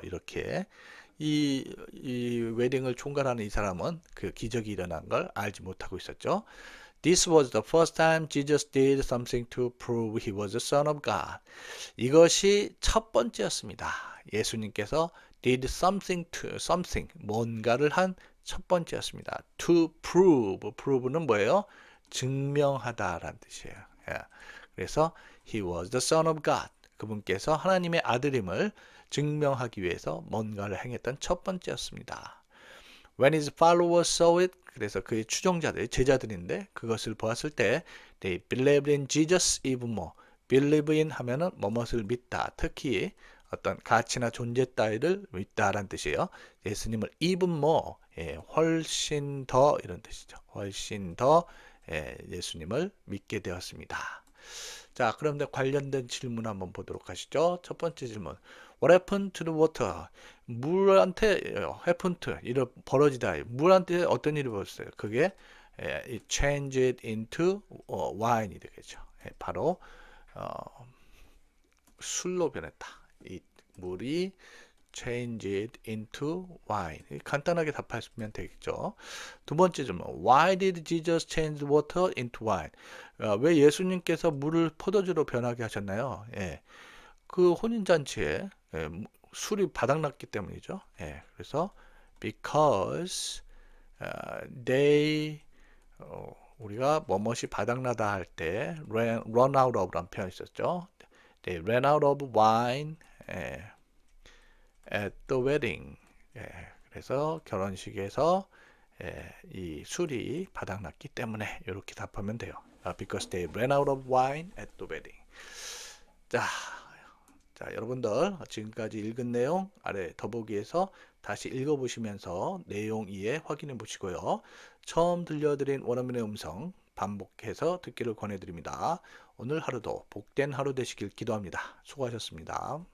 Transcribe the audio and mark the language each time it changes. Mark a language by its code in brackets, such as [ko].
[ko] 이렇게 이 웨딩을 총괄하는 이 사람은 그 기적이 일어난 걸 알지 못하고 있었죠. [en] This was the first time Jesus did something to prove he was the Son of God. [ko] 이것이 첫 번째였습니다. 예수님께서 [en] did something [ko] 뭔가를 한 첫 번째였습니다. To prove는 뭐예요? 증명하다라는 뜻이에요. [en] 그래서 he was the Son of God. [ko] 그분께서 하나님의 아들임을 증명하기 위해서 뭔가를 행했던 첫 번째였습니다. [en] When his followers saw it, [ko] 그래서 그의 추종자들, 제자들인데 그것을 보았을 때 [en] they believed in Jesus even more. [ko] believe in 하면은 뭐뭇을 믿다. 특히 어떤 가치나 존재 따위를 믿다라는 뜻이에요. 예수님을 even more, 훨씬 더 이런 뜻이죠. 훨씬 더 예수님을 믿게 되었습니다. 자, 그런데 관련된 질문 한번 보도록 하시죠. 첫 번째 질문. [en] What happened to the water? [ko] 물한테 happened to, 일을 벌어지다. 물한테 어떤 일이 벌어졌어요? [en] 그게 it changed into wine이 되겠죠. [ko] 바로 술로 변했다. [en] 이 물이 changed into wine. [ko] 간단하게 답하시면 되겠죠. 두 번째 질문. [en] Why did Jesus change water into wine? [ko] 왜 예수님께서 물을 포도주로 변하게 하셨나요? 그 혼인잔치에 술이 바닥났기 때문이죠. [en] 그래서 because they [ko] 우리가 뭐뭇이 바닥나다 할 때 run out of라는 표현이 있었죠. [en] They ran out of wine at the wedding. [ko] 그래서 결혼식에서 이 술이 바닥났기 때문에 이렇게 답하면 돼요. [en] Because they ran out of wine at the wedding. [ko] 자, 여러분들 지금까지 읽은 내용 아래 더보기에서 다시 읽어보시면서 내용 이해 확인해 보시고요. 처음 들려드린 원어민의 음성 반복해서 듣기를 권해드립니다. 오늘 하루도 복된 하루 되시길 기도합니다. 수고하셨습니다.